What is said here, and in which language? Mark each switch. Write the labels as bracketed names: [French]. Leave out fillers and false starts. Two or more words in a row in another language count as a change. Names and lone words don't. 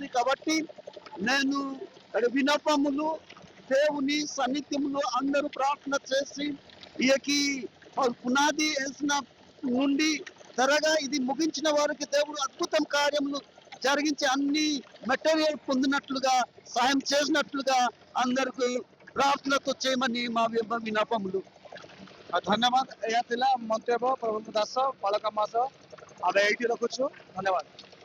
[Telugu] కాబట్టి నేను విన్నపములు దేవుని సన్నిధ్యములో అందరూ ప్రార్థన చేసి ఈయకి పునాది వేసిన నుండి త్వరగా ఇది ముగించిన వారికి దేవుడు అద్భుతం కార్యములు జరిగించి అన్ని మెటీరియల్ పొందినట్లుగా సాయం చేసినట్లుగా అందరికి ప్రార్థనతో చేయమని మా విన్నపములు [Odia] ଧନ୍ୟବାଦ ଏହା ଥିଲା ମନ୍ତବ୍ୟ ପ୍ରଭୁ ଦାସ ବାଳକ ମାସ ଆମେ ଏଇଠି ରଖୁଛୁ ଧନ୍ୟବାଦ।